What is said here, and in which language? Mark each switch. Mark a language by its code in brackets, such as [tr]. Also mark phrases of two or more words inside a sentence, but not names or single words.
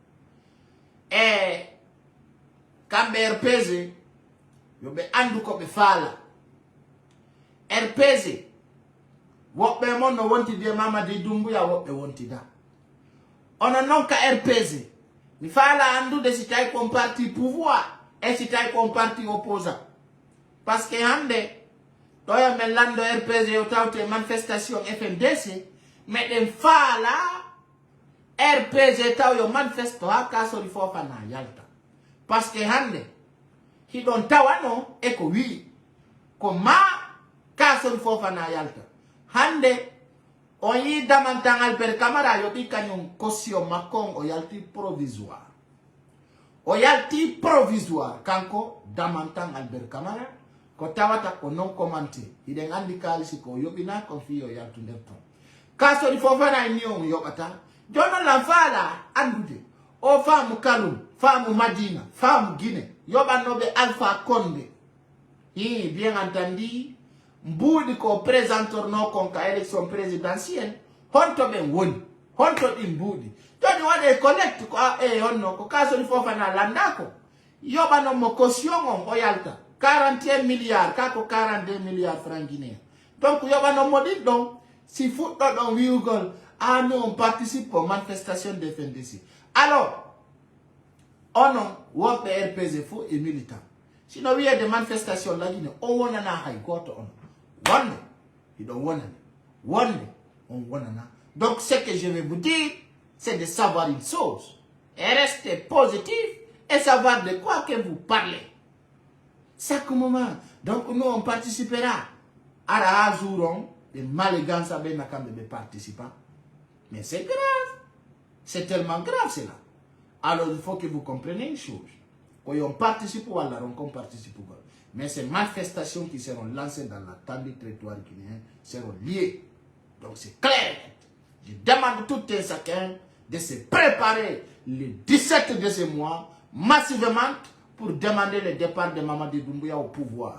[ff] e kamɓe RPG yoɓe andu ko ɓe faala RPG woɓɓe mon no wontidi e Mamadi Doumbouya woɓɓe wontida onon noon ka RPG mi faala andude si tawi kon [fr] parti pouvoir [ff] e si tawi kon [fr] parti opposant par ce que [ff] hande ɗoya men lando RPG o tawte manifestation FNDC meɗen faala RPG taw yo manifesto ha Kasori Fofana yalta [fr] par ce que [ff] hande hiɗon tawano e ko wi ko ma Kasori Fofana yalta hande on yi damantan Albert Camara yoɓi kañum caution makko on o yalti provisoire kanko damantan Albert Camara ko tawata ko [fr] non commenté [ff] hiɗen andi kalisi ko yoɓina kon fi o yaltu nder ton Kasori Fofana ni on yoɓata jonon lan faala andude o faamu Kalum faamu Madina faamu Guinée yoɓannoɓe Alpha Condé [fr] bien entendu [ff] mbuuɗi ko présentorno kon ka [fr] élection présidentielle [ff] honto ɓen woni honto ɗin mbuuɗi joni waɗe collecte ko honno ko Kasori Fofana landako yoɓanommo caution on o yalta 41 milliards kako 42 [fr] milliards francs guinéen [ff] donc yoɓanommo ɗin ɗon si fuɗɗo ɗon wiwgol [fr] nous on participe aux manifestations de FNDC alors [ff] onon wonɓe RPG fo e militant sino wiyede manifestation lagine o wonana hay goto on wonde hiɗon wonani wonde on wonana donc [fr] ce que je vais vous dire c'est de savoir une chose et rester positif et savoir de quoi que vous parlez chaque moment donc nous on participera [ff] ara ha [fr] jour [ff] on ɓe maliganza ɓe nakamɓe ɓe [fr] participant mais c'est grave c'est tellement grave cela alors il faut que vous compreniez une chose quand on participe ou alors on participe mais ces manifestations qui seront lancées dans l'attendue territoire guinéen seront liées donc c'est clair je demande tout un chacun de se préparer le 17 de ce mois massivement pour demander le départ de Mamadi Doumbouya au pouvoir.